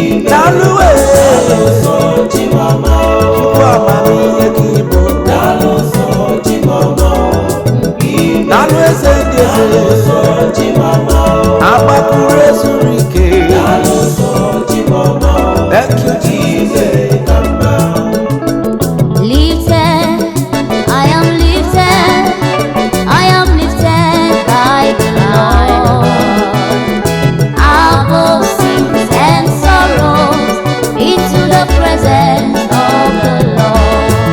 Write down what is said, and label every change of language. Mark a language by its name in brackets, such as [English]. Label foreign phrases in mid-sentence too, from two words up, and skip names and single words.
[Igbo] Daalụ, eh. Chukwu amamihe ka ị bụ. Daalụ, eze ndị eze. Agbapụrụ ezuru ike. [English] Thank you, Jesus. Lifted I am lifted, I am lifted by the Lord. Above sins and sorrows, into the presence of the Lord.